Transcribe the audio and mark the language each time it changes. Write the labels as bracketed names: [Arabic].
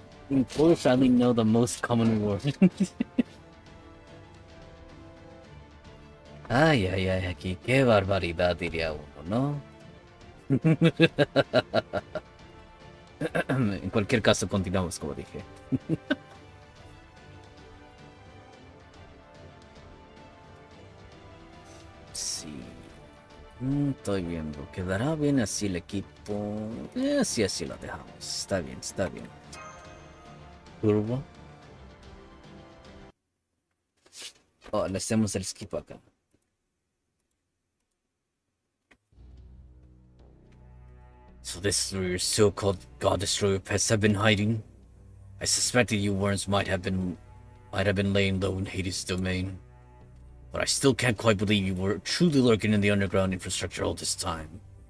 [English] In Polish, I only know the most common word. [Spanish] Ay, aquí qué barbaridad diría uno, ¿no? En cualquier caso, continuamos como dije. Sí. Estoy viendo. ¿Quedará bien así el equipo? Sí, así lo dejamos. Está bien, está bien. Turbo. Oh, le hacemos el skip acá. [English] So this is where your so-called God Destroyer pets have been hiding? I suspected you worms might have been laying low in Hades' domain. But I still can't quite believe you were truly lurking in the underground infrastructure all this time.